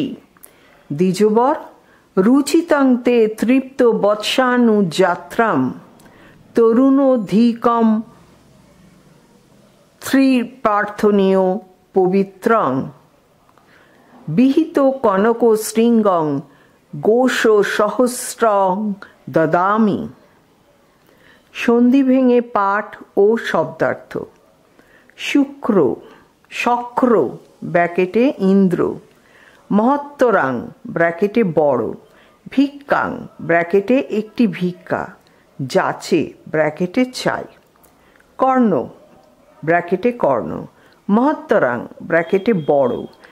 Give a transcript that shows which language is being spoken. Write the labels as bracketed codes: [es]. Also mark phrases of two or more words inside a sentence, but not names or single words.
[sa] দ্বিজবর: রুচিতং তে তৃপ্ত বৎসানুযাত্রাম, তরুণোধিকম ত্রিপ্রার্থনীয় পবিত্রং, বিহিত কনক শৃঙ্গং গোষ সহস্রং দদামি। [bn] সন্ধি ভেঙে পাঠ ও শব্দার্থ। শুক্র শক্র ব্র্যাকেটে ইন্দ্র, মহত্তরাং ব্র্যাকেটে বড়, ভিক্ষাং ব্র্যাকেটে একটি ভিক্ষা, যাচে ব্র্যাকেটে চাই, কর্ণ ব্র্যাকেটে কর্ণ, মহত্তরাং ব্র্যাকেটে বড়,